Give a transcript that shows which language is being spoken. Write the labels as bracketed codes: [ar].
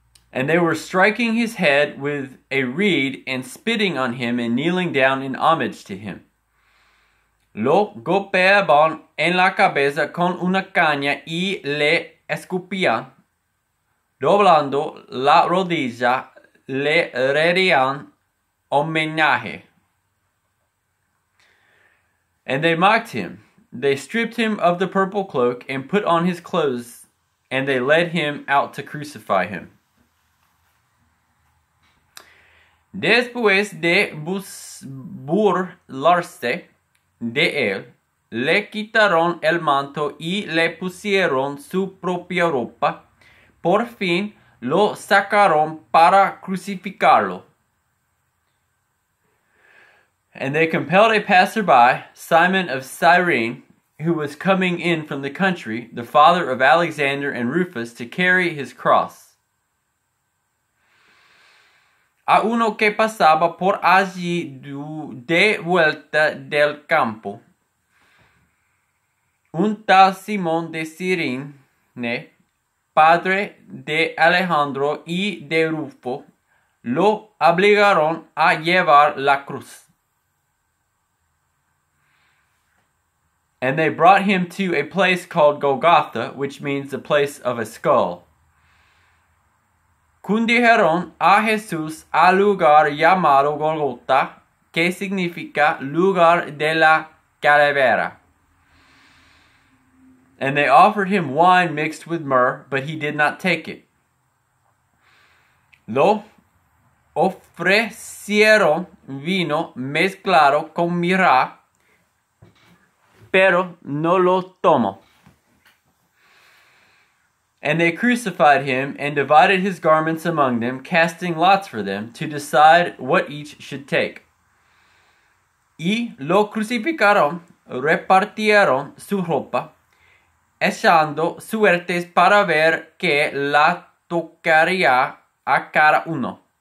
[en] And they were striking his head with a reed and spitting on him and kneeling down in homage to him. [es] Lo golpeaban en la cabeza con una caña y le escupían. Doblando la rodilla le rendían homenaje. [en] And they mocked him. They stripped him of the purple cloak and put on his clothes, and they led him out to crucify him. [es] Después de burlarse de él, le quitaron el manto y le pusieron su propia ropa. Por fin lo sacaron para crucificarlo. [en] And they compelled a passerby, Simon of Cyrene, who was coming in from the country, the father of Alexander and Rufus, to carry his cross. [es] A uno que pasaba por allí de vuelta del campo, un tal Simón de Cirene, padre de Alejandro y de Rufo, lo obligaron a llevar la cruz. [en] And they brought him to a place called Golgotha, which means the place of a skull. [es] Condujeron a Jesús al lugar llamado Golgotha, que significa lugar de la calavera. [en] And they offered him wine mixed with myrrh, but he did not take it. [es] Lo ofrecieron vino mezclado con mirra, pero no lo tomó. [en] And they crucified him and divided his garments among them, casting lots for them to decide what each should take. [es] Y lo crucificaron, repartieron su ropa, echando suertes para ver que la tocaría a cada uno.